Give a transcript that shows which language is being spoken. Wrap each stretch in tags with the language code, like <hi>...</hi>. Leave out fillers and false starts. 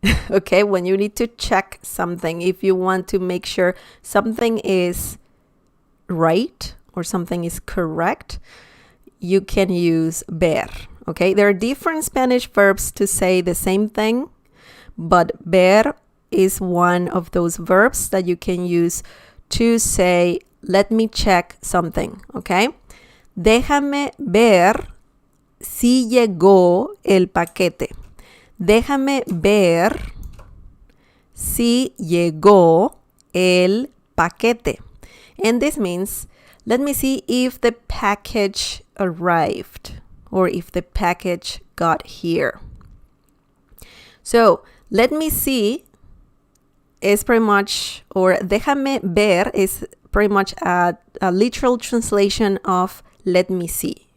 <en>Okay, when you need to check something, if you want to make sure something is right or something is correct, you can use ver. Okay, there are different Spanish verbs to say the same thing, but ver is one of those verbs that you can use to say, let me check something.</en> <es>Okay, déjame ver si llegó el paquete. Déjame ver si llegó el paquete.</es> <en>And this means, let me see if the package arrived or if the package got here. So, let me see is pretty much, or</en> <es>déjame ver</es> <en>is pretty much a literal translation of let me see.</en>